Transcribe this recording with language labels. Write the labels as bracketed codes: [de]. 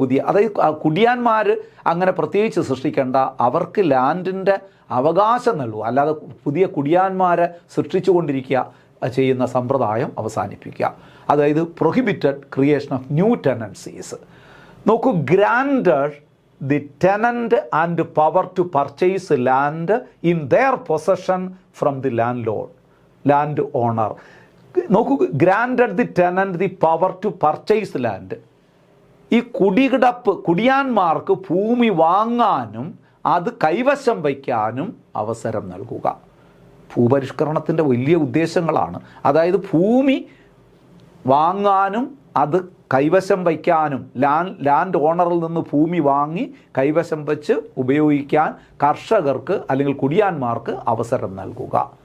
[ml] അതായത് കുടിയാന്മാർ അങ്ങനെ പ്രത്യേകിച്ച് സൃഷ്ടിക്കേണ്ട, അവർക്ക് ലാൻഡിൻ്റെ അവകാശം നൽകുക, അല്ലാതെ പുതിയ കുടിയാന്മാരെ സൃഷ്ടിച്ചുകൊണ്ടിരിക്കുക ചെയ്യുന്ന സമ്പ്രദായം അവസാനിപ്പിക്കുക. അതായത് [en] Prohibited creation of new tenancies. [ml] നോക്കൂ, [en] Granted the tenant and power to purchase land in their possession from the land owner. [ml] നോക്കൂ, [en] granted the tenant the power to purchase land. [ml] ഈ കുടിയാന്മാർക്ക് ഭൂമി വാങ്ങാനും അത് കൈവശം വയ്ക്കാനും അവസരം നൽകുക. ഭൂപരിഷ്കരണത്തിൻ്റെ വലിയ ഉദ്ദേശങ്ങളാണ്. അതായത് ഭൂമി വാങ്ങാനും അത് കൈവശം വയ്ക്കാനും, ലാൻഡ് ഓണറിൽ നിന്ന് ഭൂമി വാങ്ങി കൈവശം വെച്ച് ഉപയോഗിക്കാൻ കർഷകർക്ക് അല്ലെങ്കിൽ കുടിയാന്മാർക്ക് അവസരം നൽകുക.